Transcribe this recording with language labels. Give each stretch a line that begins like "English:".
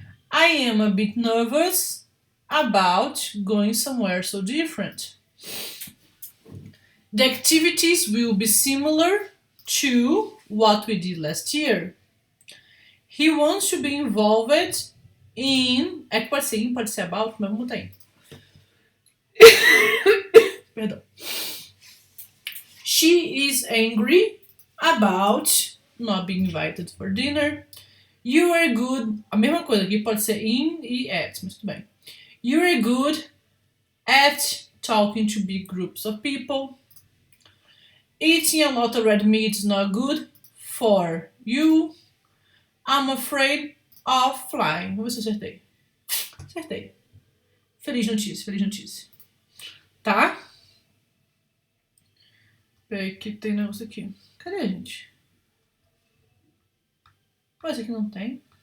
English: I am a bit nervous about going somewhere so different. The activities will be similar to what we did last year. He wants to be involved in...
Portuguese: É que pode ser in, pode ser about, mas vamos botar in. Perdão.
English: She is angry about not being invited for dinner. You are good...
Portuguese: A mesma coisa aqui pode ser in e at, mas tudo bem.
English: You are good at talking to big groups of people. Eating a lot of red meat is not good for you. I'm afraid of flying.
Portuguese: Vamos ver se eu acertei. Acertei. Feliz notícia, feliz notícia. tá? Peraí que tem negócio aqui. Cadê, gente? Mas aqui não tem.